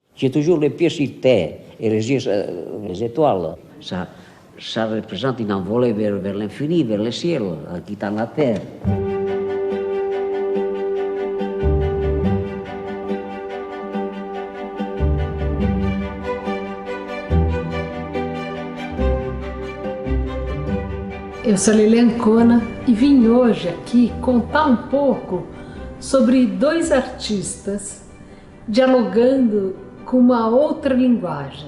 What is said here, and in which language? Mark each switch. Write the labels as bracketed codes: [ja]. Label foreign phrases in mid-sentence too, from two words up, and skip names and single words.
[fr] J'ai toujours les pieds sur terre et les yeux les étoiles. Ça représente une envolée vers l'infini, vers le ciel, en quittant la terre. [pt] Eu sou Lilian Ancona e vim hoje aqui contar um pouco sobre dois artistas dialogando com uma outra linguagem.